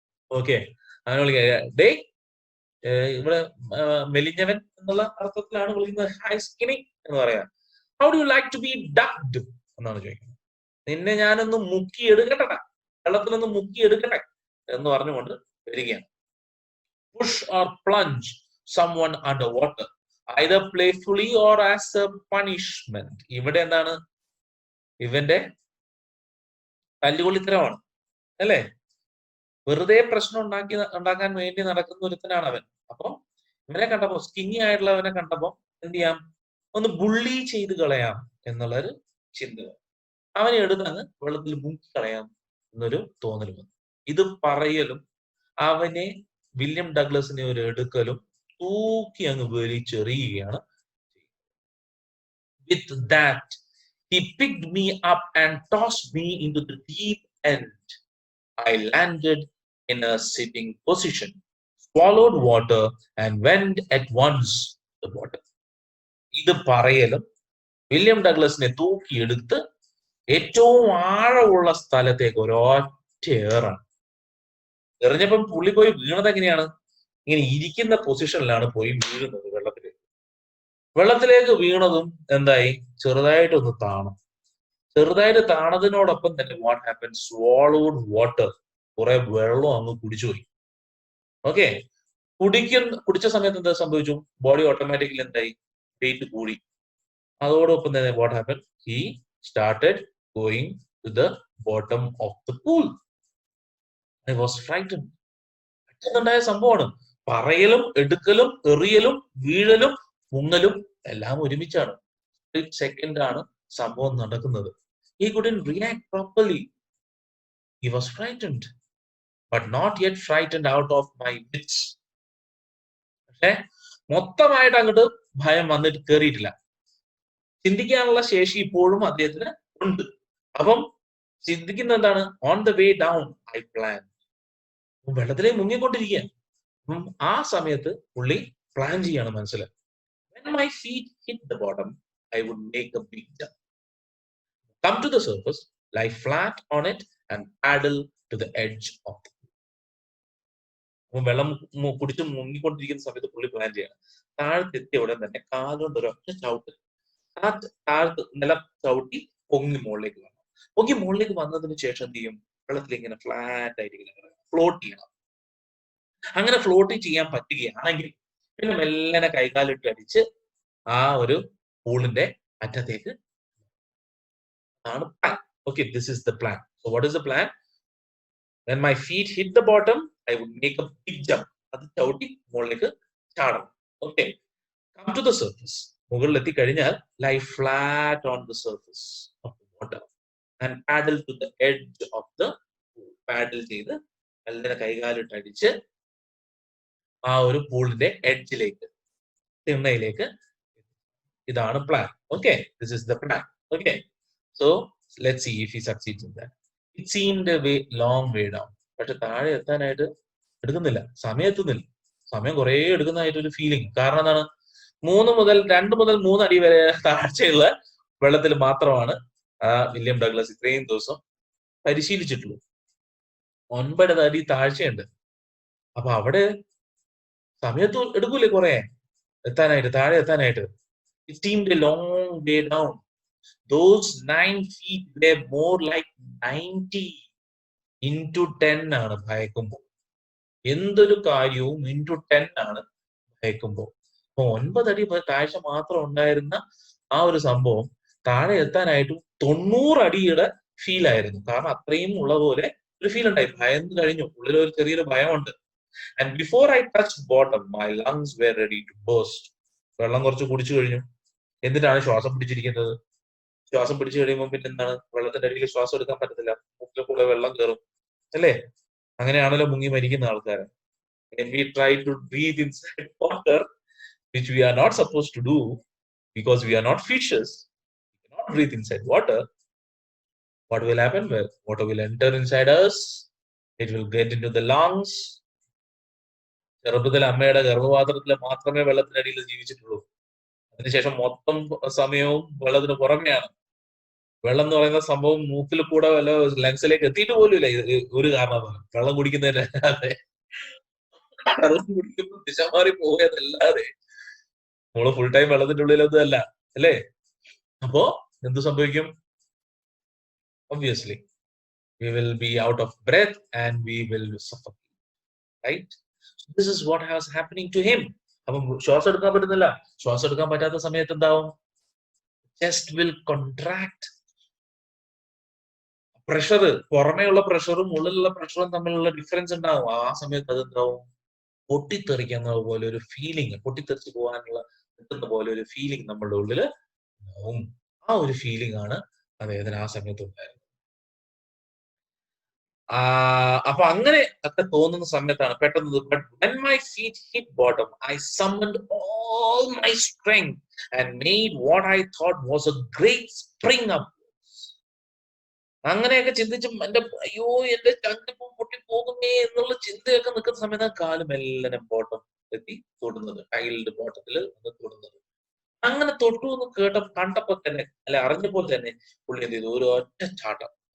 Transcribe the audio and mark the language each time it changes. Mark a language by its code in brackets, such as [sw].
[ml] Okay, അങ്ങനെ വിളിക്കുക day, ഇവിടെ മെലിഞ്ഞവൻ എന്നുള്ള അർത്ഥത്തിലാണ് വിളിക്കുന്നത്. [en] hi skinny [ml] എന്ന് പറയാ. [en] how do you like to be ducked [ml] എന്നാണ് ചോദിക്കുന്നത്. നിന്നെ ഞാനൊന്ന് മുക്കി എടുക്കട്ടെ, വെള്ളത്തിലൊന്ന് മുക്കി എടുക്കട്ടെ എന്ന് പറഞ്ഞുകൊണ്ട് വരികയാണ്. [en] Push or plunge someone under water, either playfully or as a punishment. [ml] ഇവിടെ എന്താണ്? ഇവന്റെ തല്ലുകൊള്ളിത്തരമാണ് അല്ലേ? വെറുതെ പ്രശ്നം ഉണ്ടാക്കാൻ വേണ്ടി നടക്കുന്ന ഒരുത്തനാണ് അവൻ. അപ്പം ഇവനെ കണ്ടപ്പോ, സ്കിന്നി ആയിട്ടുള്ളവനെ കണ്ടപ്പോ എന്ത് ചെയ്യാം, ഒന്ന് ബുള്ളി ചെയ്ത് കളയാം എന്നുള്ളൊരു ചിന്ത. അവനെ എടുത്തങ്ങ് വെള്ളത്തിൽ മുക്കി കളയാം എന്നൊരു തോന്നൽ വന്നു. ഇത് പറയലും അവനെ വില്യം ഡഗ്ലസിനെ ഒരു എടുക്കലും തൂക്കി അങ്ങ് വലിച്ചെറിയുകയാണ്. [en] With that, he picked me up and tossed me into the deep end. I landed in a sitting position, swallowed water, and went at once to the water. [ml] ഇത് പറയലും വില്യം ഡഗ്ലസിനെ തൂക്കിയെടുത്ത് ഏറ്റവും ആഴമുള്ള സ്ഥലത്തേക്ക് ഒരൊറ്റ ഏറാണ്. എറിഞ്ഞപ്പം പുള്ളി പോയി വീണത് എങ്ങനെയാണ്? ഇങ്ങനെ ഇരിക്കുന്ന പൊസിഷനിലാണ് പോയി വീഴുന്നത് വെള്ളത്തിലേക്ക്. വെള്ളത്തിലേക്ക് വീണതും എന്തായി? ചെറുതായിട്ടൊന്ന് താണു. ചെറുതായിട്ട് താണതിനോടൊപ്പം തന്നെ [en] What happen? Swallowed water, [ml] കുറെ വെള്ളം അങ്ങ് കുടിച്ചുപോയി. ഓക്കെ, കുടിച്ച സമയത്ത് എന്താ സംഭവിച്ചു? ബോഡി ഓട്ടോമാറ്റിക്കലി എന്തായി? വെയിറ്റ് കൂടി. അതോടൊപ്പം തന്നെ [en] What happen? He started going to the bottom of the pool. I was frightened. [ml] പെട്ടെന്നുണ്ടായ സംഭവമാണ്. പറയലും എടുക്കലും എറിയലും വീഴലും മുങ്ങലും എല്ലാം ഒരുമിച്ചാണ്. സെക്കൻഡ് ആണ് സംഭവം നടക്കുന്നത്. [en] He couldn't react properly. He was frightened, but not yet frightened out of my wits. [ml] പക്ഷെ മൊത്തമായിട്ട് അങ്ങോട്ട് ഭയം വന്നിട്ട് കയറിയിട്ടില്ല. ചിന്തിക്കാനുള്ള ശേഷി ഇപ്പോഴും അദ്ദേഹത്തിന് ഉണ്ട്. അപ്പം ചിന്തിക്കുന്ന എന്താണ്? [en] On the way down I plan. [ml] വെള്ളത്തിലേക്ക് മുങ്ങിക്കൊണ്ടിരിക്കുക. ആ സമയത്ത് പുള്ളി പ്ലാൻ ചെയ്യാണ് മനസ്സിൽ. [en] When my feet hit the bottom, I would make a big jump, come to the surface, lie flat on it, and paddle to the edge of the pool. [ml] വെള്ളം കുടിച്ച് മുങ്ങിക്കൊണ്ടിരിക്കുന്ന സമയത്ത് പുള്ളി പ്ലാൻ ചെയ്യാണ്. താഴത്തെത്തിയ ഉടൻ തന്നെ കാലുകൊണ്ട് ഒരൊറ്റ ചവിട്ട്, താഴത്ത് നിലം ചവിട്ടി പൊങ്ങി മുകളിലേക്ക് വരണം. പൊങ്ങി മുകളിലേക്ക് വന്നതിന് ശേഷം എന്ത് ചെയ്യും? വെള്ളത്തിൽ ഇങ്ങനെ ഫ്ലാറ്റ് ആയിട്ട് ഇങ്ങനെ ഫ്ലോട്ട് ചെയ്യണം. അങ്ങനെ ഫ്ലോട്ട് ചെയ്യാൻ പറ്റുകയാണെങ്കിൽ പിന്നെ മെല്ലനെ കൈകാലിട്ട് അടിച്ച് ആ ഒരു പൂളിന്റെ അറ്റത്തേക്ക് ആണ് plan. [en] Okay, this is the plan. So what is the plan? When my feet hit the bottom, I would make a big jump. [ml] അത് ചവിട്ടി മുകളിലേക്ക് ചാടണം. [en] Okay, come to the surface. [ml] മുകളിൽ എത്തിക്കഴിഞ്ഞാൽ [en] lie flat on the surface of the water and paddle to the edge of the pool. [ml] പാഡിൽ ചെയ്ത് മെല്ലനെ കൈകാലിട്ട് അടിച്ച് ആ ഒരു പൂളിന്റെ എഡ്ജിലേക്ക്, തിണ്ണയിലേക്ക്. ഇതാണ് plan. [en] Okay, this is the plan. Okay, so let's see if he succeeds in that. It seemed a way, long way down. [ml] പക്ഷെ താഴെ എത്താനായിട്ട് എടുക്കുന്നില്ല, സമയം എത്തുന്നില്ല. സമയം കുറെ എടുക്കുന്നതായിട്ട് ഒരു ഫീലിംഗ്. കാരണം എന്താണ്? 2 മുതൽ 3 അടി വരെ താഴ്ചയുള്ള വെള്ളത്തിൽ മാത്രമാണ് വില്യം ഡഗ്ലസ് ഇത്രയും ദിവസം പരിശീലിച്ചിട്ടുള്ളൂ. 9 അടി താഴ്ചയുണ്ട്. അപ്പൊ അവിടെ സമയത്ത് എടുക്കൂലേ കുറെ എത്താനായിട്ട്, താഴെ എത്താനായിട്ട്. [en] It seemed a long way down. Those 9 feet were more like 90 into 10 [ml] ആണ് ഭയക്കുമ്പോൾ. എന്തൊരു കാര്യവും [en] into 10 [ml] ആണ് ഭയക്കുമ്പോൾ. അപ്പൊ 9 അടി താഴ്ച മാത്രം ഉണ്ടായിരുന്ന ആ ഒരു സംഭവം താഴെ എത്താനായിട്ട് 90 അടിയുടെ ഫീൽ ആയിരുന്നു. കാരണം അത്രയും ഉള്ള പോലെ ഒരു ഫീൽ ഉണ്ടായി. ഭയന്ന് കഴിഞ്ഞു, ഉള്ളിൽ ഒരു ചെറിയൊരു ഭയമുണ്ട്. [en] And before I touched bottom, my lungs were ready to burst. [ml] വെള്ളം കുറച്ച് കുടിച്ചു കഴിഞ്ഞു. എന്നിട്ടാണ് ശ്വാസം പിടിച്ചിരിക്കുന്നത്. ശ്വാസം പിടിച്ചു കഴിയുമ്പോൾ പിന്നെ എന്താണ്? വെള്ളത്തിന്റെ അടിയിൽ ശ്വാസം എടുക്കാൻ പറ്റത്തില്ല, മൂക്കിലെ കൂടെ വെള്ളം കയറും, അല്ലേ? അങ്ങനെയാണല്ലോ മുങ്ങി മരിക്കുന്ന ആൾക്കാർ. [en] And we try to breathe inside water, which we are not supposed to do because we are not fishes. We cannot breathe inside water. What will happen? Well, water will enter inside us. It will get into the lungs. [ml] ചെറുപ്പത്തിൽ അമ്മയുടെ ഗർഭപാത്രത്തിൽ മാത്രമേ വെള്ളത്തിനടിയിൽ ജീവിച്ചിട്ടുള്ളൂ. അതിനുശേഷം മൊത്തം സമയവും വെള്ളത്തിന് പുറമെയാണ്. വെള്ളം എന്ന് പറയുന്ന സംഭവം മൂക്കിൽ കൂടെ വല്ല ലങ്സിലേക്ക് എത്തിയിട്ട് പോലും ഇല്ല. ഒരു കാരണമാണ് വെള്ളം കുടിക്കുന്നതിനല്ലാതെ. വെള്ളം കുടിക്കുമ്പോൾ ദിശ മാറി പോയതല്ലാതെ നമ്മള് ഫുൾ ടൈം വെള്ളത്തിന്റെ ഉള്ളിലൊന്നും അല്ല, അല്ലേ? അപ്പോ എന്ത് സംഭവിക്കും? [en] Obviously, we will be out of breath and we will suffocate, right? So this is what was happening to him. [ml] അപ്പം ശ്വാസം എടുക്കാൻ പറ്റുന്നില്ല. ശ്വാസം എടുക്കാൻ പറ്റാത്ത സമയത്ത് എന്താവും? [en] Chest will contract. [ml] പ്രഷർ, പുറമേയുള്ള പ്രഷറും ഉള്ളിലുള്ള പ്രഷറും തമ്മിലുള്ള ഡിഫറൻസ് ഉണ്ടാവും. ആ സമയത്ത് അതെന്താവും? പൊട്ടിത്തെറിക്കുന്ന പോലെ ഒരു ഫീലിംഗ്, പൊട്ടിത്തെറിച്ച് പോകാനുള്ള എത്തുന്ന പോലെ ഒരു ഫീലിംഗ് നമ്മളുടെ ഉള്ളിൽ ഉണ്ടാവും. ആ ഒരു ഫീലിംഗ് ആണ് അദ്ദേഹത്തിന് ആ സമയത്ത് ഉണ്ടായിരുന്നത്. അപ്പൊ അങ്ങനെ ഒക്കെ തോന്നുന്ന സമയത്താണ് പെട്ടെന്ന് [en] but when my feet hit bottom, I summoned all my strength and made what I thought was a great spring upwards. [ml] അങ്ങനെയൊക്കെ ചിന്തിച്ച് എന്റെ അയ്യോ എന്റെ ചങ്കിപ്പൂ പൊട്ടിപ്പോകുന്നേ എന്നുള്ള ചിന്തയൊക്കെ നിൽക്കുന്ന സമയത്ത് കാല് മെല്ലനെ ബോട്ടം എത്തി തൊടുന്നത്, ടൈൽഡ് ബോട്ടത്തിൽ തൊടുന്നത്. അങ്ങനെ തൊട്ടു എന്ന് കണ്ടപ്പോ തന്നെ, അല്ലെ അറിഞ്ഞപ്പോൾ തന്നെ പുള്ളി എന്ത് ചെയ്തു? ഒരു ഒറ്റ ചാട്ടം.